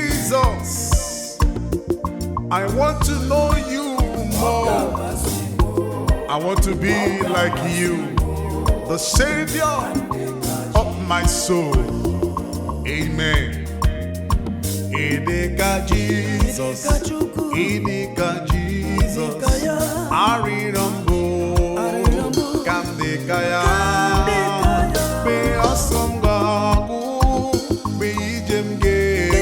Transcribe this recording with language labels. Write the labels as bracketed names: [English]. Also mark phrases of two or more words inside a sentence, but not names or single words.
[English] Jesus, I want to know you more. I want to be like you, the Savior of my soul. [Igbo] Amen. Ị dị ka Jizọs. Ị dị ka Chukwu. Ị dị ka Jizọs. Ị dị ka ya. Arịrịọ m bụ Arịrịọ m bụ ka m dị ka ya. ka m dị ka ya. Mgbe ọsọ m ga-agwụ, mgbe ije m ga-ebi.